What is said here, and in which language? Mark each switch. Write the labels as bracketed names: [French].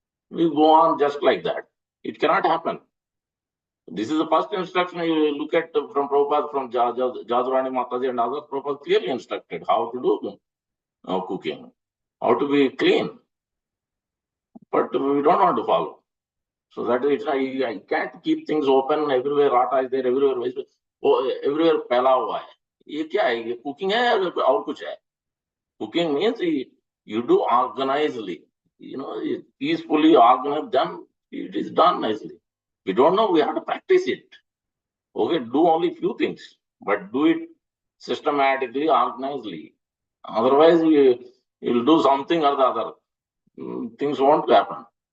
[English] We go on just like that. It cannot happen. This is the first instruction you look at from Prabhupada, from Jadurani Mataji and others. Prabhupada clearly instructed how to do cooking, how to be clean. But we don't want to follow. So that is, I can't keep things open everywhere. Rata is there everywhere. [Hindi] Everywhere फैला हुआ है. ये क्या है? ये cooking है और कुछ है? [English] Cooking means you do organizedly, peacefully organized, done. It is done nicely. We don't know, we have to practice it. Okay, do only few things, but do it systematically, organizedly. Otherwise, you'll do something or the other. Things won't happen.